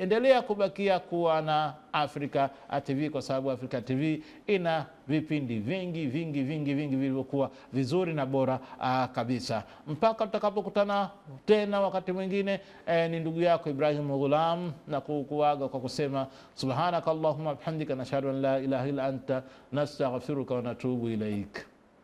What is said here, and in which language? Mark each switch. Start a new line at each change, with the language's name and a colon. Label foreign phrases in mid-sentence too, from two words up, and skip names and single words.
Swahili: Endelea kubakia kuwa na Africa TV, kwa sababu Africa TV ina vipindi vingi vilivyokuwa vizuri na bora kabisa. Mpaka tutakapokutana tena wakati mwingine, ni ndugu yako Ibrahim Ghulam na kukuaga kwa kusema
Arabic: سبحانك اللهم وبحمدك نشهد أن لا إله إلا أنت نستغفرك ونتوب إليك.